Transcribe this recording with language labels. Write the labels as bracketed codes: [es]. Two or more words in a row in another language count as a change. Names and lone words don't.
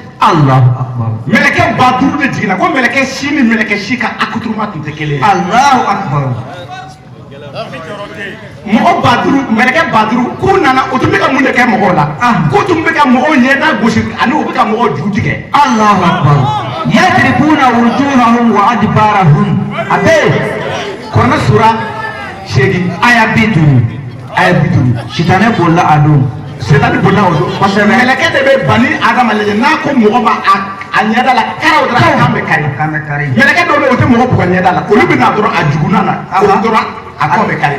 [ar] الله أكبر. [bm] mɛlɛkɛ 5,000 de jiginna ko mɛlɛkɛ si ni mɛlɛkɛ si ka accoutrement tun tɛ kelen ye [ar] الله أكبر. [bm] mɔgɔ 5,000 mɛlɛkɛ 5,000 k'u nana o tun bɛ ka mun de kɛ mɔgɔw la k'u tun bɛ ka mɔgɔw ɲɛda gosi ani u bɛ ka mɔgɔw ju tigɛ [ar] الله أكبر. يضربون وجوههم وأدبارهم. [bm] A bɛ yen. kɔrɔna sura 8 Aya 50. aya 50 Sitanɛ bolila a don. setani bolila o don Kosɛbɛ. mɛlɛkɛ de bɛ bani adama lajɛ n'a ko mɔgɔ ma a ɲɛda la karaw dɔrɔn a kan bɛ kari Kan bɛ kari. mɛlɛkɛ dɔw bɛ yen o tɛ mɔgɔ bugɔ ɲɛda la olu bɛ na dɔrɔn a jugunan na olu dɔrɔn a kɔ bɛ kari